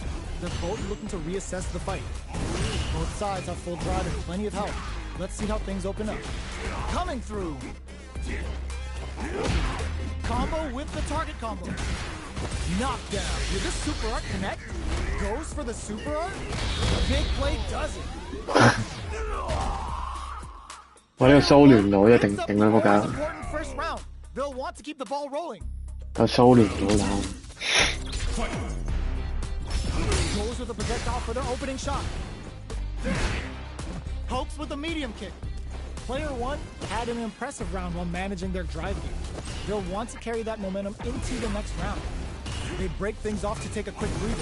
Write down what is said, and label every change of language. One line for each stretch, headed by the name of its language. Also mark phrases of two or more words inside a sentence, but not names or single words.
English: They're both looking to reassess the fight. Both sides have full drive and plenty of health. Let's see how things open up. Coming through! Combo with the target combo. Knockdown. Did the super art connect? Goes for the super art? Big play does it.
Cantonese: 我呢個蘇聯佬一定頂啦仆街，
English: First round. They'll want to keep the ball rolling.
Cantonese: 有蘇聯佬打。
English: Goes with a projectile for their opening shot. Pokes with a medium kick. Player 1 had an impressive round while managing their drive game. They'll want to carry that momentum into the next round. They break things off to take a quick breather.